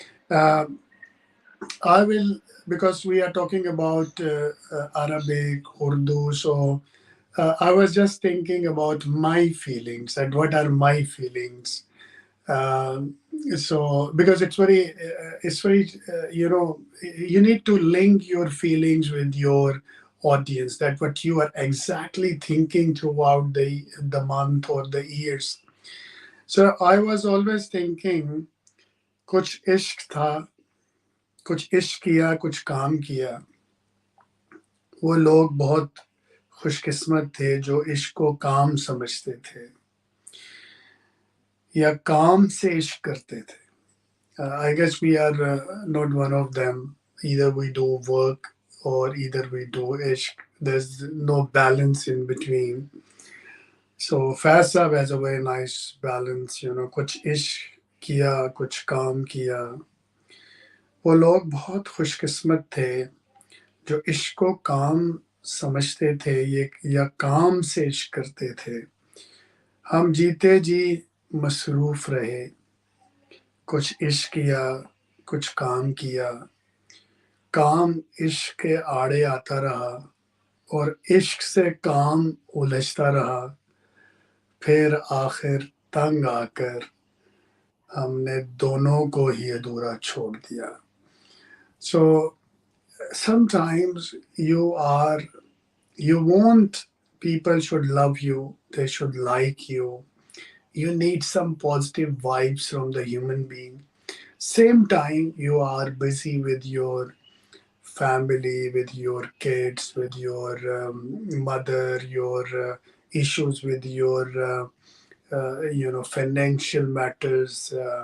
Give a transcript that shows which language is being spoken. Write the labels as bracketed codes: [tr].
[en] Um, I will, because we are talking about Arabic, Urdu, so I was just thinking about my feelings and what are my feelings. Um, so, because it's very, you need to link your feelings with your audience, that what you are exactly thinking throughout the month or the years. So I was always thinking, [hi] कुछ इश्क था, कुछ इश्क किया, कुछ काम किया. वो लोग बहुत खुशकिस्मत थे जो इश्क को काम समझते थे. या काम से इश्क करते थे. [en] I guess we are not one of them. Either we do work or either we do ishq. There's no balance in between. So Faz Sahab has a very nice balance. [hi] कुछ इश्क किया, कुछ काम किया. वो लोग बहुत खुशकिस्मत थे जो इश्क को काम समझते थे ये या काम से इश्क करते थे. हम जीते जी मसरूफ रहे, कुछ इश्क किया, कुछ काम किया. काम इश्क के आड़े आता रहा और इश्क से काम उलझता रहा. फिर आखिर तंग आकर हमने दोनों को ही अधूरा छोड़ दिया. [en] So sometimes you want people should love you, they should like you. You need some positive vibes from the human being. Same time you are busy with your family, with your kids, with your mother, your issues with your financial matters.